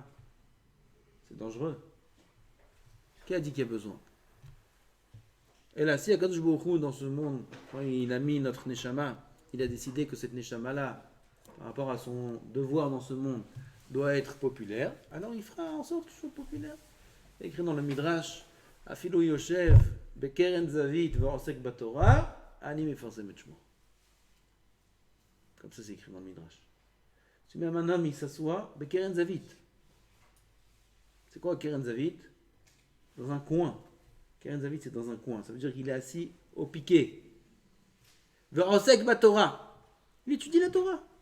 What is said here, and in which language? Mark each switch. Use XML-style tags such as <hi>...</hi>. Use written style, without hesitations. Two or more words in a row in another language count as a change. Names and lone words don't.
<fr>C'est dangereux. Qui a dit qu'il y a besoin? Et là, si Akadosh Baruch Hu dans ce monde, quand il a mis notre Neshama, il a décidé que cette Neshama-là, par rapport à son devoir dans ce monde, doit être populaire, alors il fera en sorte que je sois populaire. Il est écrit dans le Midrash,</fr> <he>אפילו יושב, בקרן זווית, ועוסק בתורה, אני מפרסם את שמו.</he> <fr>Comme ça, c'est écrit dans le Midrash. Si même un homme, il s'assoit,</fr> <he>בקרן זווית.</he> <fr>C'est quoi</fr> <he>קרן זווית?</he> <fr>Dans un coin.</fr> <he>קרן זווית,</he> <fr>c'est dans un coin. Ça veut dire qu'il est assis au piquet.</fr> <he>ועוסק בתורה.</he> <fr>Il étudie la Torah.</fr>